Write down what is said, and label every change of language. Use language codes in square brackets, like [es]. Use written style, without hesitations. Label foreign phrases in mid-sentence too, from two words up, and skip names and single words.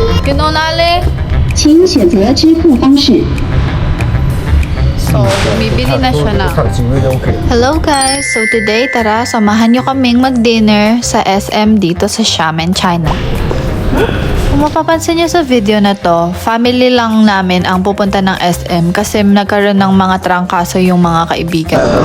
[en] You know, [tl] Nale? [zh] 请选择支付方式。 [tl] So, bumibili na siya na. [en] Hello guys! So today, [tl] tara, samahan nyo kaming mag-dinner sa SM dito sa Xiamen, China. Kung mapapansin nyo sa video na to, family lang namin ang pupunta ng SM kasi nagkaroon ng mga trangkaso yung mga kaibigan.